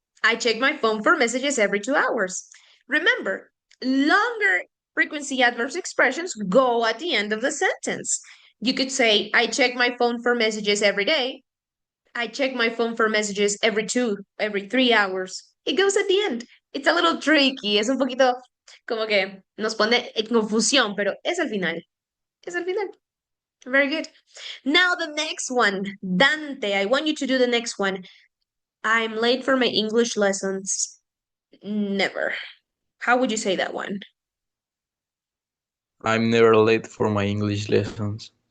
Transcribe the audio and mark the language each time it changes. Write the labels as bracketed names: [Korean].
[English] I check my phone for messages every 2 hours. Remember, longer frequency adverb expressions go at the end of the sentence. You could say, I check my phone for messages every day. I check my phone for messages every 3 hours. It goes at the end. It's a little tricky. [Spanish] Es un poquito como que nos pone en confusión, pero es al final. Es al final. [English] Very good. Now the next one. Dante, I want you to do the next one. I'm late for my English lessons. Never. How would you say that one? I'm never late for my English lessons.